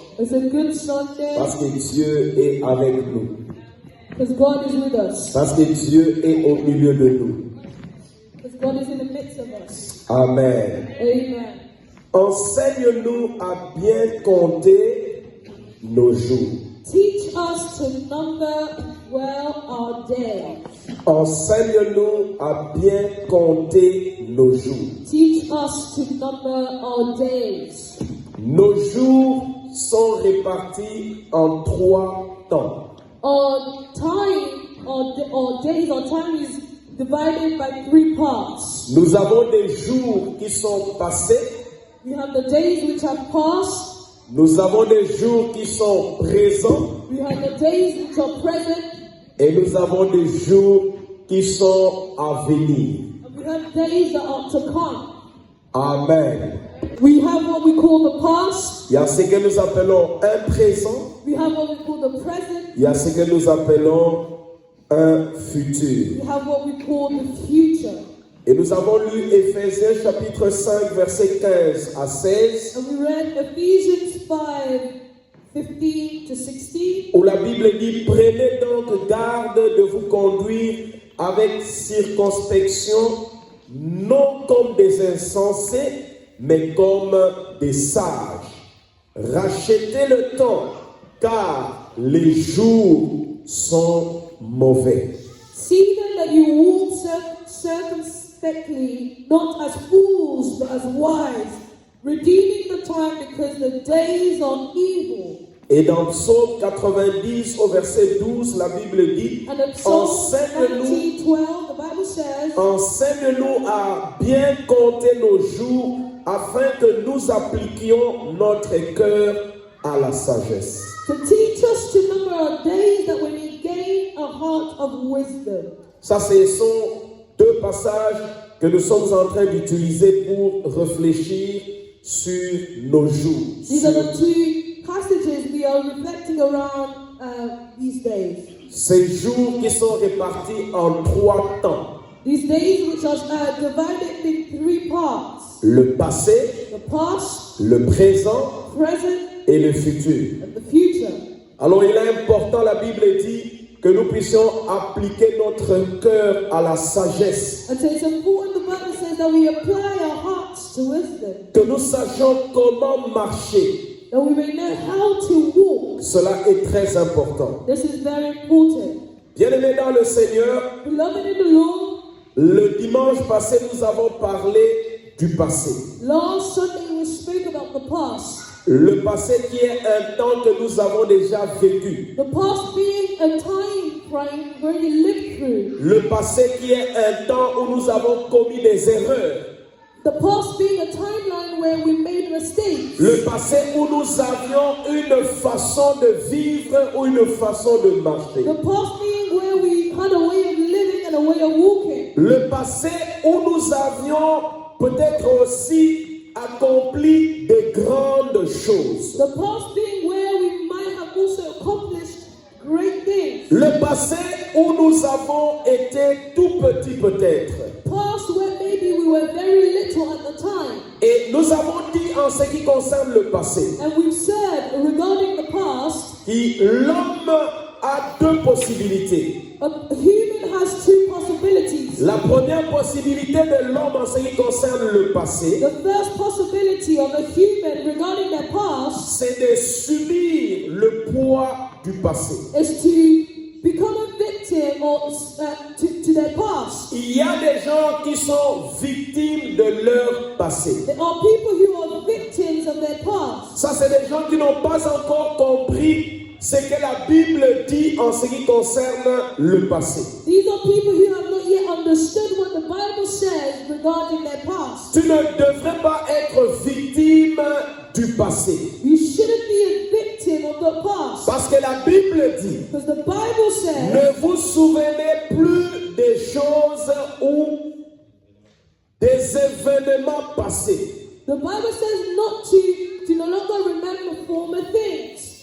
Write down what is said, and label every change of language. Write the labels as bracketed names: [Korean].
[French] Parce que Dieu est avec nous. Parce que Dieu est au milieu de nous. Amen. Enseigne-nous à bien compter nos jours. [English] Teach us to number well our days. [French] Enseigne-nous à bien compter nos jours. [English] Teach us to number our days. [French] Nos jours sont répartis en 3 temps. [English] Our time, our days, our time is divided by 3 parts. [French] Nous avons des jours qui sont passés. [English] We have the days which have passed. [French] Nous avons des jours qui sont présents. [English] We have the days which are present. [French] Et nous avons des jours qui sont à venir. [English] And we have days that are to come. Amen. We have what we call the past. [French] Il y a ce que nous appelons un présent. [English] We have what we call the present. [French] Il y a ce que nous appelons un futur. [English] We have what we call the future. [French] Et nous avons lu Éphésiens chapitre 5 versets 15 à 16. [English] And we read Ephesians 5:15-16. [French] Où la Bible dit: prenez donc garde de vous conduire avec circonspection, non comme des insensés, mais comme des sages. Rachetez le temps, car les jours sont mauvais. [English] See then that you walk circumspectly, not as fools, but as wise, redeeming the time because the days are evil. [French] Et dans Psaume 90 au verset 12, la Bible dit: [English] And in Psalm [French] enseigne-nous [English] 90:12, the Bible says, [French] enseigne-nous à bien compter nos jours, afin que nous appliquions notre cœur à la sagesse. [English] to teach us to number our days that we may gain a heart of wisdom. [French] Ça, ce sont 2 passages que nous sommes en train d'utiliser pour réfléchir sur nos jours. [English] These are the 2 passages we are reflecting around these days. [French] Ces jours qui sont répartis en 3 temps. [English] These days which are divided in 3 parts. [French] Le passé, [English] The past, [French] le présent [English] present, [French] et le futur. [English] and the future. [French] Alors il est important, la Bible dit, que nous puissions appliquer notre cœur à la sagesse. [English] And so it's important, the Bible says, that we apply our hearts to wisdom. [French] Que nous sachions comment marcher. [English] That we may know how to walk. [French] Cela est très important. [English] This is very important. [French] Bien-aimés dans le Seigneur, [English] Beloved in the Lord, [French] le dimanche passé, nous avons parlé du passé. [English] last Sunday we spoke about the past. [French] Le passé qui est un temps que nous avons déjà vécu. [English] The past being a time frame where you lived through. [French] Le passé qui est un temps où nous avons commis des erreurs. [English] The past being a timeline where we made mistakes. [French] Le passé où nous avions une façon de vivre ou une façon de marcher. [English] The past being where we had a way of living and a way of walking. [French] Le passé où nous avions peut-être aussi accompli de grandes choses. [English] The past being where we might have also accomplished great things. [French] Le passé où nous avons été tout petits peut-être. [English] Past where maybe we were very little at the time. [French] Et nous avons dit en ce qui concerne le passé, [English] And we've said regarding the past, [French] que l'homme a 2 possibilités. [English] a human has 2 possibilities. [French] La première possibilité de l'homme en ce qui concerne le passé, [English] The first possibility of a human regarding their past [French] c'est de subir le poids du passé. [English] is to become a victim or to their past. [French] Il y a des gens qui sont victimes de leur passé. [English] There are people who are victims of their past. [French] Ça, c'est des gens qui n'ont pas encore compris ce que la Bible dit en ce qui concerne le passé. [English] These are people who have not yet understood what the Bible says regarding their past. [French] Tu ne devrais pas être victime du passé. [English] You shouldn't be a victim of the past. [French] Parce que la Bible dit, [English] Because the Bible says, [French] ne vous souvenez plus des choses ou des événements passés. [English] the Bible says not to no longer remember former things.